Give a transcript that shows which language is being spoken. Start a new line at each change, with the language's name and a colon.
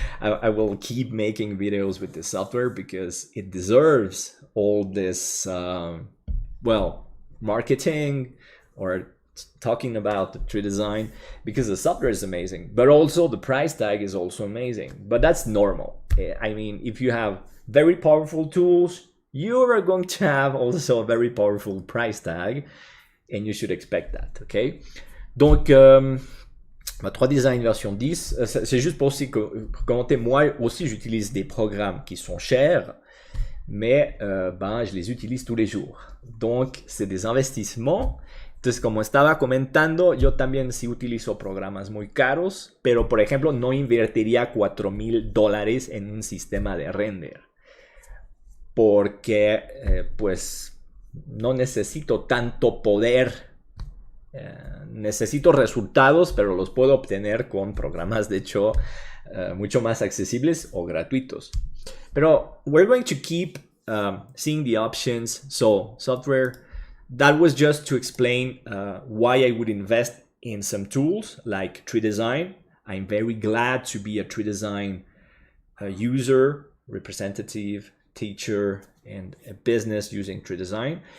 English: I will keep making videos with this software because it deserves all this, well, marketing or talking about the tree design, because the software is amazing, but also the price tag is also amazing. But that's normal. I mean, if you have very powerful tools, you are going to have also a very powerful price tag, and you should expect that, okay?
French: Donc, ma 3 Design version 10, c'est juste pour aussi commenter, moi aussi j'utilise des programmes qui sont chers, mais ben, je les utilise tous les jours. Donc, c'est des investissements.
Spanish: Entonces, como estaba comentando, yo también sí utilizo programas muy caros, pero por ejemplo, no invertiría $4,000 en un sistema de render. Porque, pues, no necesito tanto poder. Necesito resultados, pero los puedo obtener con programas, de hecho, mucho más accesibles o gratuitos. Pero
English: we're going to keep seeing the options. So software, that was just to explain why I would invest in some tools like Tree Design. I'm very glad to be a Tree Design user, representative, teacher, and a business using Tree Design.